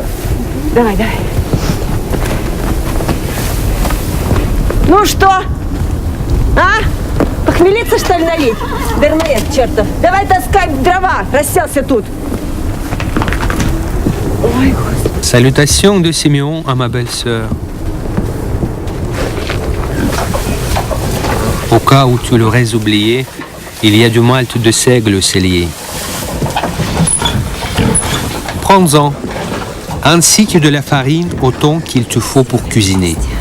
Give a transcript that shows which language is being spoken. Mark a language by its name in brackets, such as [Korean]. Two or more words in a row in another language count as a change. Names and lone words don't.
[Russian] Давай, давай. Ну что? А? Похмелиться, что ли, налить? Дармоед, чертов. Давай таскать дрова, расселся тут. Ой, Господи. [French] Salutations de Siméon à ma belle-sœur. Au cas où tu l'aurais oublié, il y a du malt de seigle au cellier. Prends-en, ainsi que de la farine autant qu'il te faut pour cuisiner.